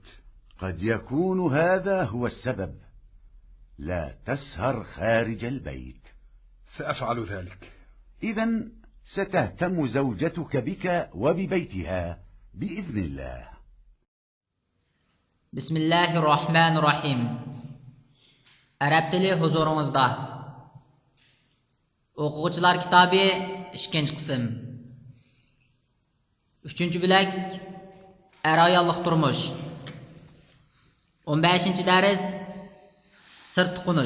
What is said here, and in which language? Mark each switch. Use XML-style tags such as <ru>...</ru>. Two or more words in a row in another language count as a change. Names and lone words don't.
<ar>قد يكون هذا هو السبب. لا تسهر خارج البيت. سأفعل ذلك. إذن ستهتم زوجتك بك وببيتها بإذن الله. بسم الله الرحمن الرحيم.</ar> <uz>Arab tili huzuringizda. O'quvchilar kitobi 2-qism. 3-bo'lak er-ayollik turmush. 15-dars sir tuqunish.</uz>